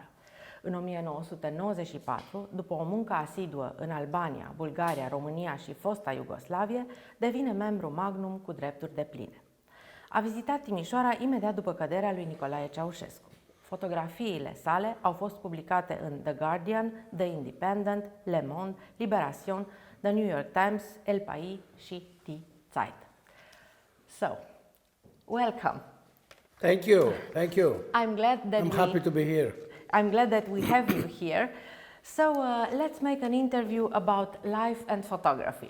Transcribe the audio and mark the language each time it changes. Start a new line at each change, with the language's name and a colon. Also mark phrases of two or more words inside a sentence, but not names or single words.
Romanian: În 1994, după o muncă asiduă în Albania, Bulgaria, România și fosta Iugoslavie, devine membru Magnum cu drepturi depline. A vizitat Timișoara imediat după căderea lui Nicolae Ceaușescu. Fotografiile sale au fost publicate în The Guardian, The Independent, Le Monde, Libération, The New York Times, El País și Die Zeit.
English: So, welcome. Thank you. Thank you. I'm happy to be here. I'm glad that we have you here. So let's make an interview about life and photography.